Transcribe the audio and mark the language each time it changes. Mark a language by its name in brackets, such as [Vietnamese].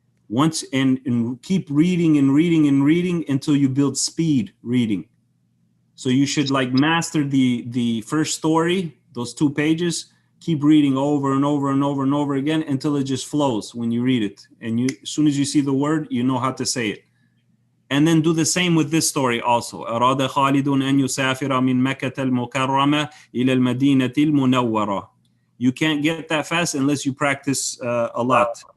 [English] Once and keep reading and reading and reading until you build speed reading. So you should master the first story, those 2 pages. Keep reading over and over and over and over again until it just flows when you read it. And as soon as you see the word, you know how to say it. And then do the same with this story also. [Arabic] أراد خالد أن يسافر من مكة المكرمة إلى المدينة المنورة. [English] You can't get that fast unless you practice a lot.